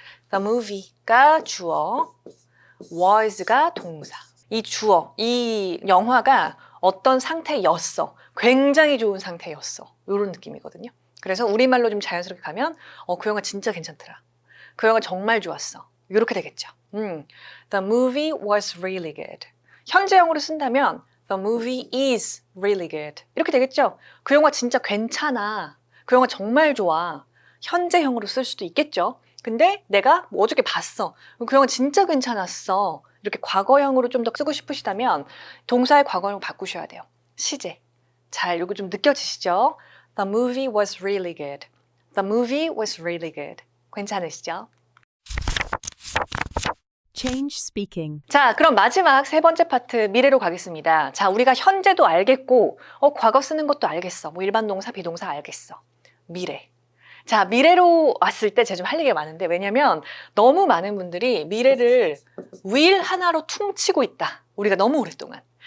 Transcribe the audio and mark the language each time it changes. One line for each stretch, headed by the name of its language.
Korean: The movie가 주어, was가 동사. 이 주어, 이 영화가 어떤 상태였어. 굉장히 좋은 상태였어. 이런 느낌이거든요. 그래서 우리말로 좀 자연스럽게 가면 그 영화 진짜 괜찮더라. 그 영화 정말 좋았어. 이렇게 되겠죠.
English: The movie was really good.
Korean: 현재형으로 쓴다면
English: The movie is really good.
Korean: 이렇게 되겠죠. 그 영화 진짜 괜찮아. 그 영화 정말 좋아. 현재형으로 쓸 수도 있겠죠. 근데 내가 뭐 어저께 봤어. 그 영화 진짜 괜찮았어. 이렇게 과거형으로 좀 더 쓰고 싶으시다면 동사의 과거형으로 바꾸셔야 돼요. 시제. 잘 이거 좀 느껴지시죠?
English: The movie was really good. The movie was really good.
Korean: 괜찮으시죠?
English: Change speaking.
Korean: 자, 그럼 마지막 세 번째 파트 미래로 가겠습니다. 자, 우리가 현재도 알겠고, 과거 쓰는 것도 알겠어. 뭐 일반 동사, 비동사 알겠어. 미래. 자, 미래로 왔을 때 제가 좀 할 얘기가 많은데, 왜냐면 너무 많은 분들이 미래를 will 하나로 퉁치고 있다. 우리가 너무 오랫동안.